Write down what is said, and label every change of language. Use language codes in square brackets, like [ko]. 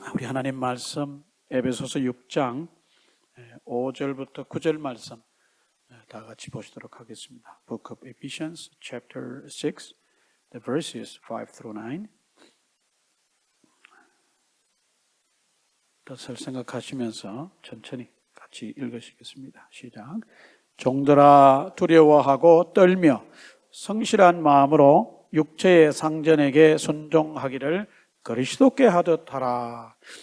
[ko] 우리 하나님 말씀 에베소서 6장 5절부터 9절 말씀 다 같이 보시도록 하겠습니다. [en] Book of Ephesians chapter 6, the verses 5 through 9. [ko] 뜻을 생각하시면서 천천히 같이 읽으시겠습니다. 시작. 종들아 두려워하고 떨며 성실한 마음으로 육체의 상전에게 순종하기를 그리스도께 하듯 하라.